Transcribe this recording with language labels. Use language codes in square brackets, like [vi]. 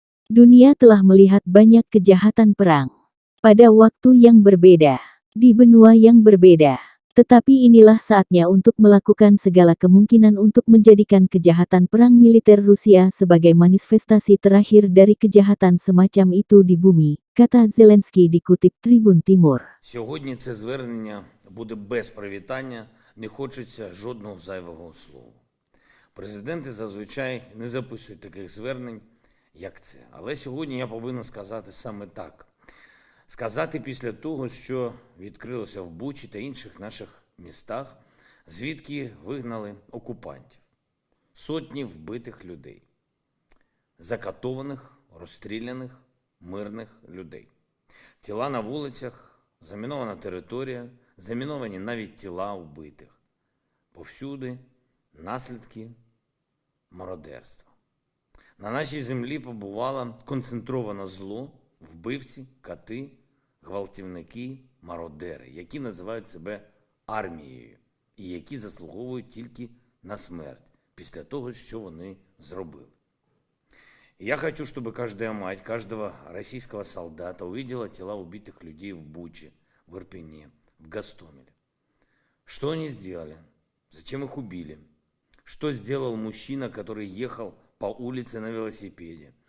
[id] Dunia telah melihat banyak kejahatan perang pada waktu yang berbeda, di benua yang berbeda. Tetapi inilah saatnya untuk melakukan segala kemungkinan untuk menjadikan kejahatan perang militer Rusia sebagai manifestasi terakhir dari kejahatan semacam itu di bumi, kata Zelensky dikutip Tribun Timur. [uk] Сьогодні це звернення буде без привітання, не хочеться жодного зайвого слова. Президенти зазвичай не записують таких звернень, як це. Але сьогодні я повинен сказати саме так. Сказати після того, що відкрилося в Бучі та інших наших містах, звідки вигнали окупантів. Сотні вбитих людей, закатованих, розстріляних, мирних людей. Тіла на вулицях, замінована територія, заміновані навіть тіла вбитих. Повсюди наслідки мародерства. На нашій землі побувало концентроване зло, вбивці, кати, гвалтівники, мародери, які називають себе армією і які заслуговують тільки на смерть після того, що вони зробили. [ru] Я хочу, чтобы каждая мать, каждого российского солдата увидела тела убитых людей в Буче, в Ирпене, в Гостомеле. Что они сделали? Зачем их убили? Что сделал мужчина, который ехал по улице на велосипеде?